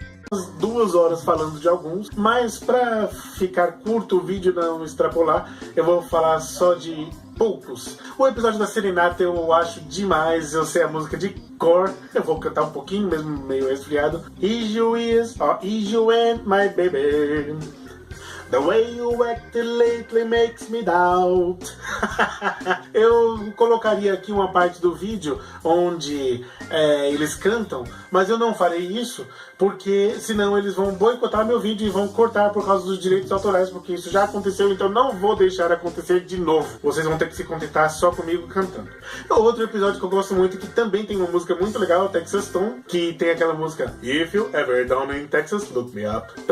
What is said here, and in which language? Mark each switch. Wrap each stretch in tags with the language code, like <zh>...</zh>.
<pt>Umas 2 horas falando de alguns, mas pra ficar curto o vídeo, não extrapolar, eu vou falar só de poucos. O episódio da Serenata eu acho demais, eu sei a música de cor, eu vou cantar um pouquinho, mesmo meio resfriado.</pt> <en>Is you and my baby, the way you acted lately makes me doubt.</en> <pt>Eu colocaria aqui uma parte do vídeo onde eles cantam, mas eu não farei isso porque senão eles vão boicotar meu vídeo e vão cortar por causa dos direitos autorais, porque isso já aconteceu, então não vou deixar acontecer de novo. Vocês vão ter que se contentar só comigo cantando. Outro episódio que eu gosto muito, que também tem uma música muito legal, o Texas Tom, que tem aquela música If You Ever Down in Texas, Look Me Up.</pt>